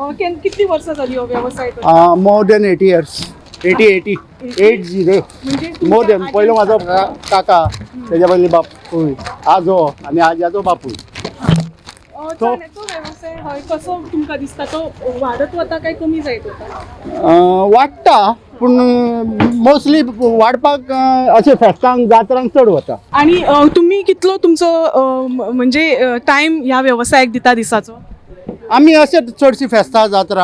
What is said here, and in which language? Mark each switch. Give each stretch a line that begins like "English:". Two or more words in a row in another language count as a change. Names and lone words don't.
Marathi: किती वर्ष झाली हो व्यवसाय
English: more than 80 years. 80 more than.
Marathi: पहिलं माझा काका, त्याच्या पहिले बापू, आजो आणि आजो बापू.
Konkani: तो व्यवसाय हय कसो तुमकां दिसता तो वाडत वता काय कमी जायत वता? वाडटा पूण मोस्टली वाडपाक अशें फेस्तांक जात्रांक चड वता. आणि तुम्ही कितलो तुमचो म्हणजे टायम ह्या व्यवसायाक दिता दिसाचो? आमी अशेंच चडशी फेस्तां जात्रा